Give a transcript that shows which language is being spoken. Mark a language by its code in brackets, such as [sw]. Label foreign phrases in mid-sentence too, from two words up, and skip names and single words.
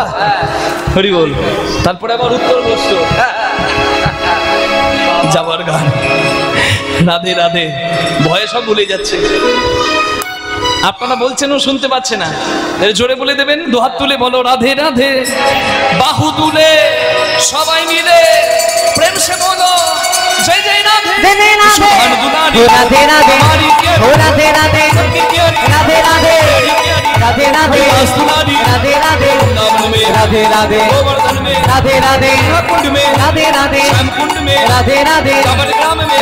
[bn] হরি বল, তারপরে আবার উত্তর প্রশ্ন, যাবার গান রাধে রাধে, ভয়ে সব ভুলে যাচ্ছে। আপনারা বলছেন ও শুনতে পাচ্ছে না, জোরে বলে দেবেন, দুহাত তুলে বলো রাধে রাধে, বাহু তুলে সবাই মিলে [hi] प्रेम से बोलो जय जय राधे, जय जय राधे, हो राधे राधे, हो राधे राधे, राधे राधे, राधे राधे, राधे राधे, राधे राधे, राधे राधे, कुंड में राधे राधे, कुंड में राधे राधे, ग्राम में